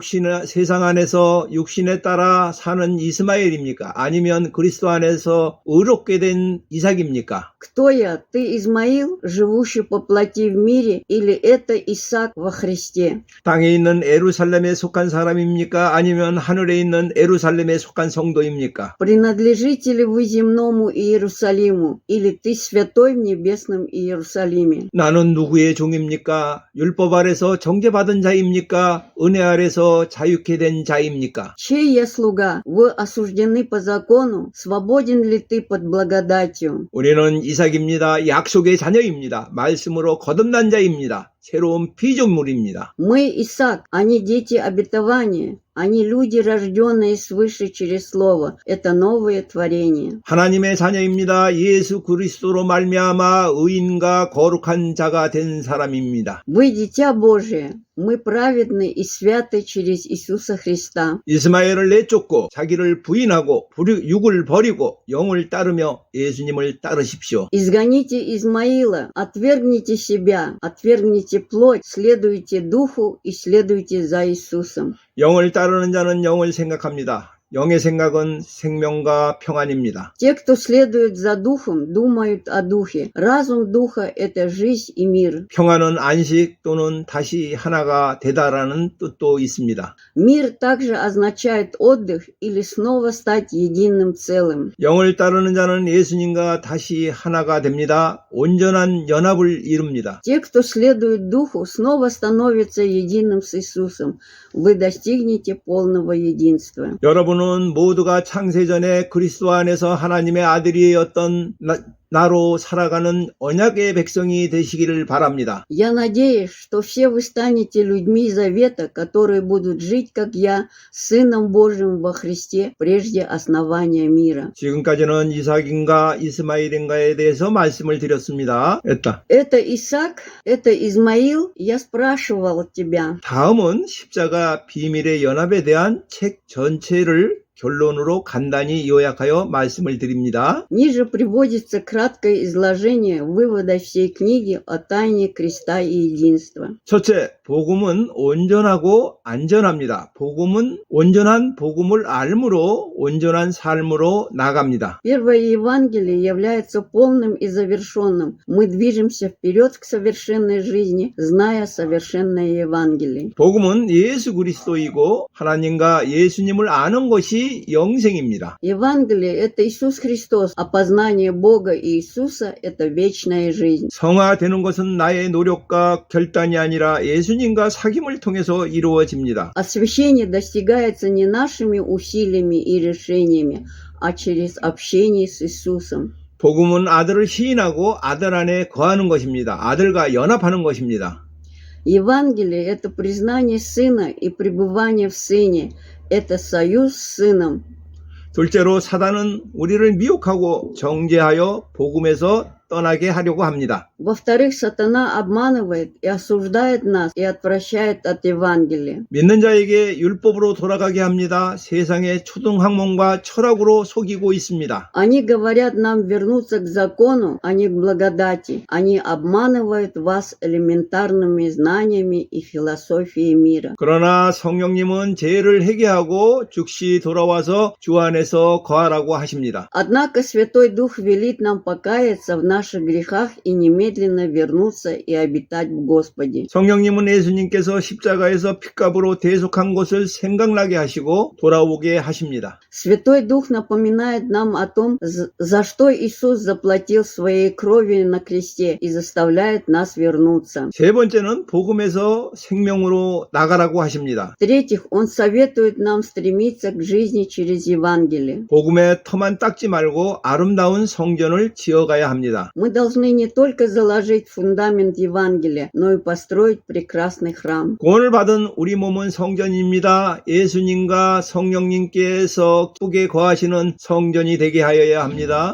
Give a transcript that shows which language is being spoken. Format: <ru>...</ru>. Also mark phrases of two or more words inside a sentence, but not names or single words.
<ko>세상 안에서 육신에 따라 사는 이스마엘입니까? 아니면 그리스도 안에서 의롭게 된 이삭입니까?</ko> <ru>Кто я? Ты Измаил, живущий по плоти в мире, или это Исаак во Христе?</ru> <ko>땅에 있는 에루살렘에 속한 사람입니까? 아니면 하늘에 있는 에루살렘에 속한 성도입니까?</ko> <ru>Принадлежите ли вы земному Иерусалиму, или ты святой в небесном Иерусалиме?</ru> <ko>나는 누구의 종입니까? 율법 아래서 정죄받은 자입니까? 은혜 아래서 자유케 된 자입니까?</ko> <ru>Чей я слуга? Вы осуждены по закону? Свободен ли ты под благодатью?</ru> <ko>우리는 이삭입니다. 약속의 자녀입니다. 말씀으로 거듭난 자입니다. 새로운 피조물입니다.</ko> <ru>Мы Исаак, они дети обетования. Они люди, рожденные свыше через Слово. Это новое творение.</ru> <ko>하나님의 자녀입니다. 예수 그리스도로 말미암아 의인과 거룩한 자가 된 사람입니다.</ko> <ru>Вы дитя Божие. Мы праведны и святы через Иисуса Христа.</ru> <ko>이스마엘을 내쫓고 자기를 부인하고 육을 버리고 영을 따르며 예수님을 따르십시오.</ko> <ru>Изгоните Измаила, отвергните себя, отвергните плоть, следуйте Духу и следуйте за Иисусом.</ru> <ko>영을 따르는 자는 영을 생각합니다. 영의 생각은 생명과 평안입니다.</ko> <ru>Те, кто следует за духом, думают о духе. Разум духа – это жизнь и мир.</ru> <ko>평안은 안식 또는 다시 하나가 되다라는 뜻도 있습니다.</ko> <ru>Мир также означает отдых или снова стать единым целым.</ru> <ko>영을 따르는 자는 예수님과 다시 하나가 됩니다. 온전한 연합을 이룹니다.</ko> <ru>Те, кто следует духу, снова становятся единым с Иисусом. Вы достигнете полного единства.</ru> <ko>여러분은 모두가 창세전에 그리스도 안에서 하나님의 아들이었던 나로 살아가는 언약의 백성이 되시기를 바랍니다.</ko> <ru>Я надеюсь, что все вы станете людьми завета, которые будут жить, как я, Сыном Божьим во Христе, прежде основания мира.</ru> <ko>지금까지는 이삭인가 이스마일인가에 대해서 말씀을 드렸습니다.</ko> <ru>Это Исаак, это Измаил, я спрашивал тебя.</ru> <ko>다음은 십자가 비밀의 연합에 대한 책 전체를 결론으로 간단히 요약하여 말씀을 드립니다.</ko> <ru>Ниже приводится краткое изложение вывода всей книги о тайне креста и единства.</ru> <ko>첫째, 복음은 온전하고 안전합니다. 복음은 온전한 복음을 알므로 온전한 삶으로 나갑니다.</ko> <ru>Первое Евангелие является полным и завершенным. Мы движемся вперед к совершенной жизни, зная совершенное Евангелие.</ru> <ko>복음은 예수 그리스도이고 하나님과 예수님을 아는 것이 영생입니다.</ko> <ru>Евангелие – это Иисус Христос, а познание Бога и Иисуса – это вечная жизнь.</ru> <ko>성화되는 것은 나의 노력과 결단이 아니라 예수님과 사귐을 통해서 이루어집니다.</ko> <ru>Освящение достигается не нашими усилиями и решениями, а через общение с Иисусом.</ru> <ko>복음은 아들을 시인하고 아들 안에 거하는 것입니다. 아들과 연합하는 것입니다.</ko> <ru>Евангелие – это признание Сына и пребывание в Сыне. Это союз с Сыном.</ru> <ko>둘째로 사단은 우리를 미혹하고 정죄하여 복음에서 떠나게 하려고 합니다.</ko> <ru>Во-вторых, сатана обманывает и осуждает нас и отвращает от Евангелия.</ru> <ko>믿는 자에게 율법으로 돌아가게 합니다. 세상의 초등학문과 철학으로 속이고 있습니다.</ko> <ru>Они говорят нам вернуться к закону, а не к благодати. Они обманывают вас элементарными знаниями и философией мира.</ru> <ko>그러나 성령님은 죄를 회개하고 즉시 돌아와서 주 안에서 거하라고 하십니다.</ko> <ru>Однако Святой Дух велит нам покаяться в наших грехах и немедленно вернуться и обитать в Господе.</ru> <ko>성령님은 예수님께서 십자가에서 핏값으로 대속한 것을 생각나게 하시고 돌아오게 하십니다.</ko> <ru>Святой Дух напоминает нам о том, за что Иисус заплатил своей кровью на кресте и заставляет нас вернуться.</ru> <ko>세 번째는 복음에서 생명으로 나가라고 하십니다.</ko> <ru>В-третьих, Он советует нам стремиться к жизни через Евангелие.</ru> <ko>복음의 터만 닦지 말고 아름다운 성전을 지어가야 합니다.</ko> <ru>Мы должны не только заложить фундамент Евангелия, но и построить прекрасный храм.</ru> <ko>구원을 받은 우리 몸은 성전입니다. 예수님과 성령님께서 기쁘게 거하시는 성전이 되게 하여야 합니다.</ko>